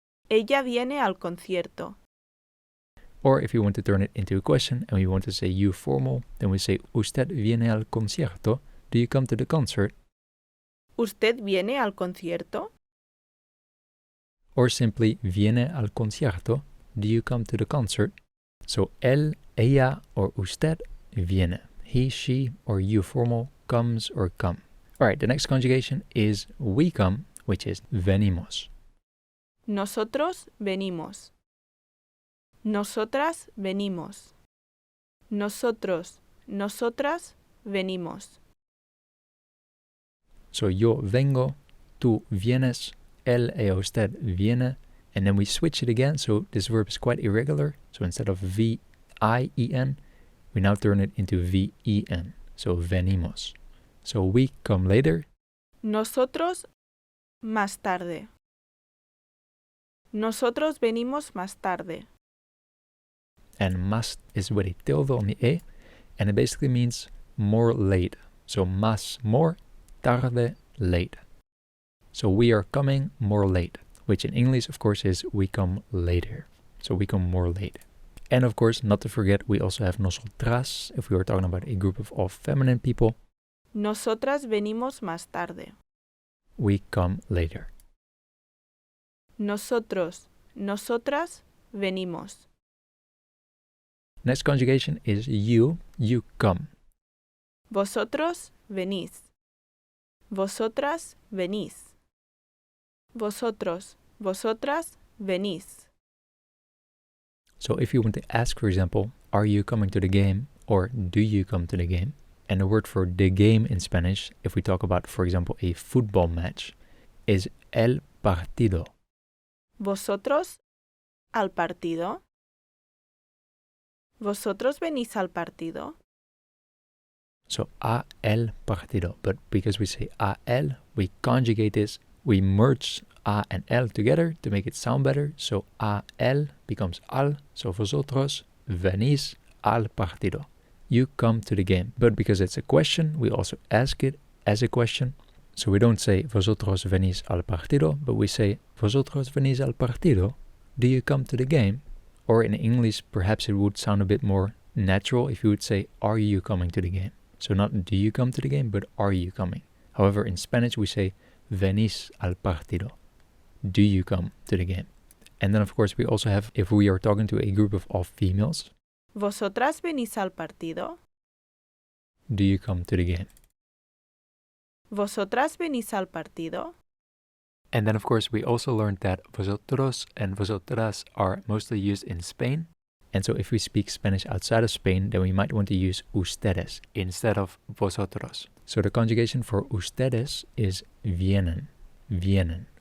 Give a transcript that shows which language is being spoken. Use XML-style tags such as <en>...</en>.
<es>Ella viene al concierto.</es> <en>Or if you want to turn it into a question and we want to say you formal, then we say</en> <es>usted viene al concierto.</es> <en>Do you come to the concert?</en> <es>¿Usted viene al concierto?</es> <en>Or simply</en> <es>viene al concierto.</es> <en>Do you come to the concert? So él, ella, or</en> <es>usted viene.</es> <en>He, she, or you formal comes or come. Alright, the next conjugation is we come, which is venimos.</en> <es>Nosotros venimos. Nosotras venimos. Nosotros, nosotras venimos. So yo vengo, tú vienes, él, ella, usted viene,</es> <en>and then we switch it again. So this verb is quite irregular. So instead of V-I-E-N, we now turn it into V-E-N. So venimos. So we come later.</en> <es>Nosotros más tarde. Nosotros venimos más tarde.</es> <en>And más is with a tilde on the E. And it basically means more late. So más, more, tarde, late. So we are coming more late. Which in English, of course, is we come later. So we come more late. And of course, not to forget, we also have nosotras, if we were talking about a group of all feminine people.</en> <es>Nosotras venimos más tarde.</es> <en>We come later.</en> <es>Nosotros, nosotras venimos.</es> <en>Next conjugation is you come.</en> <es>Vosotros venís. Vosotras venís. Vosotros, vosotras venís.</es> <en>So if you want to ask, for example, are you coming to the game or do you come to the game? And the word for the game in Spanish, if we talk about, for example, a football match, is el partido.</en> <es>¿Vosotros al partido? ¿Vosotros venís al partido?</es> <en>So a el partido, but because we say a el, we conjugate this, we merge a and el together to make it sound better. So a, el becomes al.</en> <es>So vosotros venís al partido.</es> <en>You come to the game. But because it's a question, we also ask it as a question. So we don't say</en> <es>vosotros venís al partido,</es> <en>but we say vosotros venís al partido. Do you come to the game? Or in English, perhaps it would sound a bit more natural if you would say, are you coming to the game? So not do you come to the game, but are you coming? However, in Spanish, we say</en> <es>venís al partido.</es> <en>Do you come to the game? And then, of course, we also have, if we are talking to a group of all females,</en> <es>¿Vosotras venís al partido?</es> <en>do you come to the game?</en> <es>¿Vosotras venís al partido?</es> <en>And then, of course, we also learned that vosotros and vosotras are mostly used in Spain. And so if we speak Spanish outside of Spain, then we might want to use ustedes instead of vosotros. So the conjugation for ustedes is vienen, vienen.</en>